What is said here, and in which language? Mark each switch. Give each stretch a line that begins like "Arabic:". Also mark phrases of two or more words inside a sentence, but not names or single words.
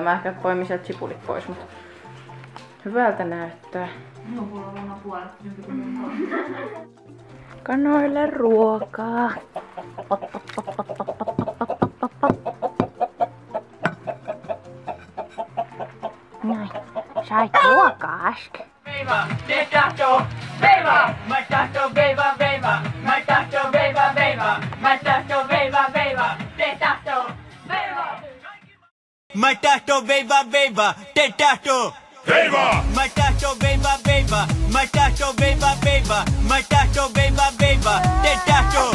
Finnish: Mä ehkä poimin sieltä sipulit pois, mutta hyvältä näyttää. Kanoille ruokaa. Näin. Sait ruokaa äsken. Veiva, de tahto, veiva, my tahto, veiva, veiva, my tahto, veiva, veiva, my tahto, veiva, veiva, de tahto, veiva. My tahto, veiva, veiva, de tahto. Viva! My tahto, veiva, veiva, my tahto, veiva, veiva, my tahto, veiva, veiva, de tahto.